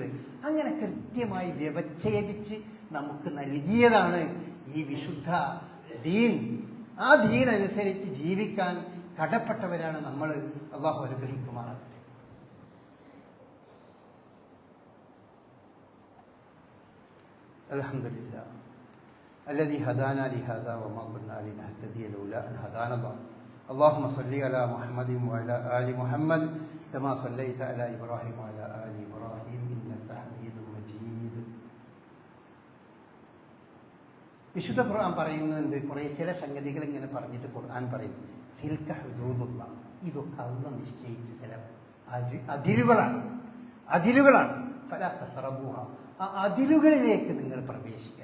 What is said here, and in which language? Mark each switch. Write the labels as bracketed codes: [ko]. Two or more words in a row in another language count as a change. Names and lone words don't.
[ml] അങ്ങനെ കൃത്യമായി വ്യവച്ഛേദിച്ച് നമുക്ക് നൽകിയതാണ് ഈ വിശുദ്ധ ദീൻ. ആ ദീൻ അനുസരിച്ച് ജീവിക്കാൻ കടപ്പെട്ടവരാണ് നമ്മൾ. അള്ളാഹു അനുഗ്രഹിക്കുമാറാകട്ടെ. [ar] അൽഹംദുലില്ലാ الذي هدانا لهذا وما كنا لنهتدي لولا أن هدانا الله. اللهم صل على محمد وعلى آل محمد كما صليت على إبراهيم وعلى آل إبراهيم إنك حميد مجيد. [ml] വിശുദ്ധ ഖുർആൻ പറയുന്നുണ്ട്, കുറേ ചില സംഗതികൾ ഇങ്ങനെ പറഞ്ഞിട്ട് ഖുർആൻ പറയും, [ar] تلك حدود الله, [ml] ഇതൊക്കെ അല്ലാഹു നിശ്ചയിച്ച ചില അതിരുകളാണ്. [ar] فلا تقربوها, [ml] ആ അതിരുകളിലേക്ക് നിങ്ങൾ പ്രവേശിക്കരുത്.